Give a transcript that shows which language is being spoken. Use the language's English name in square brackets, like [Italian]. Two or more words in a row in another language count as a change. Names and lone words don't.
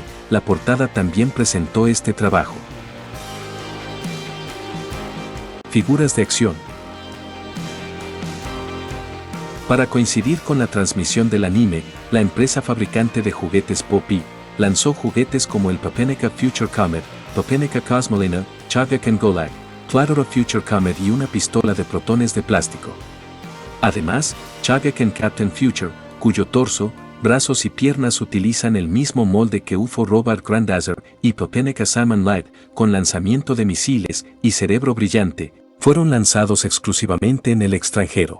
[Spanish] La portada también presentó este trabajo. Figuras de acción. Para coincidir con la transmisión del anime, la empresa fabricante de juguetes Poppy lanzó juguetes como el Papeneka Future Comet, Papeneka Cosmolina, Chagakan Golag, Flatora Future Comet y una pistola de protones de plástico. Además, Chagakan Captain Future, cuyo torso, brazos y piernas utilizan el mismo molde que UFO Robot Grandazer, y Papeneka Salmon Light, con lanzamiento de misiles y cerebro brillante, fueron lanzados exclusivamente en el extranjero.